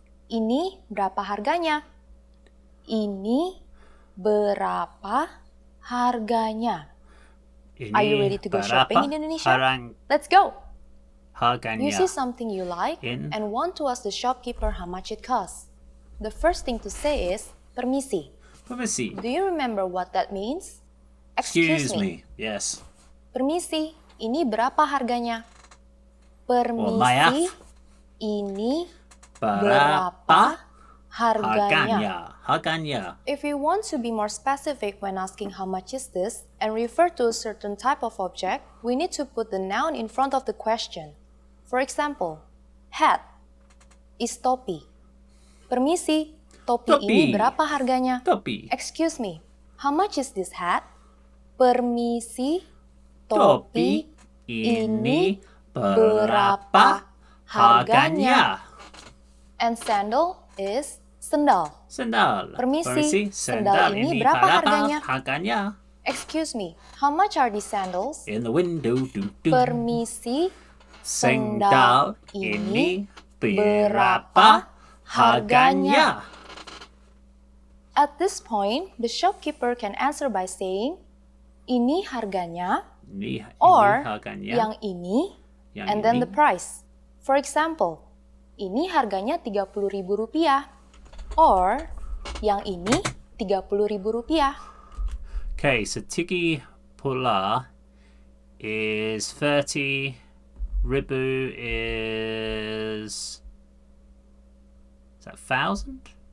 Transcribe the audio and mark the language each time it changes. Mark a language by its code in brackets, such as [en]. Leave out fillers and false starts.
[id] Ini berapa harganya? Ini berapa harganya? [en] Are you ready to go shopping in Indonesia? Let's go! [id] Harganya. [en] You see something you like and want to ask the shopkeeper how much it costs. The first thing to say is, permisi. [id] Permisi. [en] Do you remember what that means? Excuse me. Yes. [id] Permisi, ini berapa harganya? Permisi, ini berapa harganya? Harganya. [en] If you want to be more specific when asking how much is this and refer to a certain type of object, we need to put the noun in front of the question. For example, hat is topi. [id] Permisi, topi ini berapa harganya? Topi. [en] Excuse me, how much is this hat? [id] Permisi, topi ini berapa harganya? [en] And sandal is sendal. [id] Sendal. Permisi, sendal ini berapa harganya? Harganya. [en] Excuse me, how much are these sandals? In the window. [id] Permisi, sendal ini berapa harganya? [en] At this point, the shopkeeper can answer by saying, [id] ini harganya, [en] or [id] harganya. Yang ini, [en] and then the price. For example, [id] ini harganya Rp30.000, [en] or [id] yang ini Rp30.000. [en] Okay, so [id] Tigi Pula [en] is 30, [id] Ribu [en] is that 1,000?